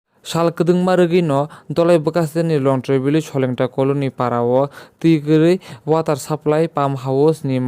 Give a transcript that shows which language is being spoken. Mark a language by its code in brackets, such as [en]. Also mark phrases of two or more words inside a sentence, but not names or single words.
[trp] Salkadung maragino, Dolai Bakasani Lontre village Holingta colony Parawo, Tigri, [en] water supply, palm house, [trp] ni